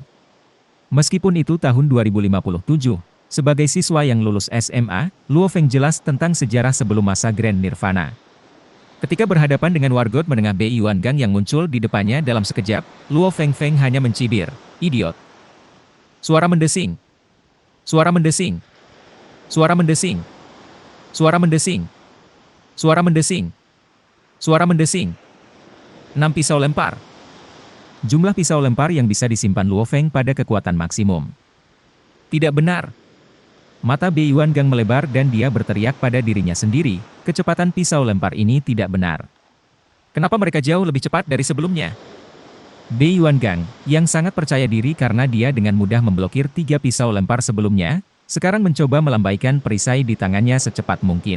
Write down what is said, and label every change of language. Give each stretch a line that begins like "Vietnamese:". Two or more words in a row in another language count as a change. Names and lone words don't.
Indonesian: Meskipun itu tahun 2057, sebagai siswa yang lulus SMA, Luo Feng jelas tentang sejarah sebelum masa Grand Nirvana. Ketika berhadapan dengan wargot menengah Bei Yuangang yang muncul di depannya dalam sekejap, Luo Feng hanya mencibir, "Idiot." Suara mendesing. Suara mendesing. Suara mendesing. Suara mendesing. Suara mendesing. Suara mendesing. 6 pisau lempar. Jumlah pisau lempar yang bisa disimpan Luo Feng pada kekuatan maksimum. Tidak benar. Mata Bei Yuangang melebar dan dia berteriak pada dirinya sendiri, kecepatan pisau lempar ini tidak benar. Kenapa mereka jauh lebih cepat dari sebelumnya? Bei Yuangang, yang sangat percaya diri karena dia dengan mudah memblokir 3 pisau lempar sebelumnya, sekarang mencoba melambaikan perisai di tangannya secepat mungkin.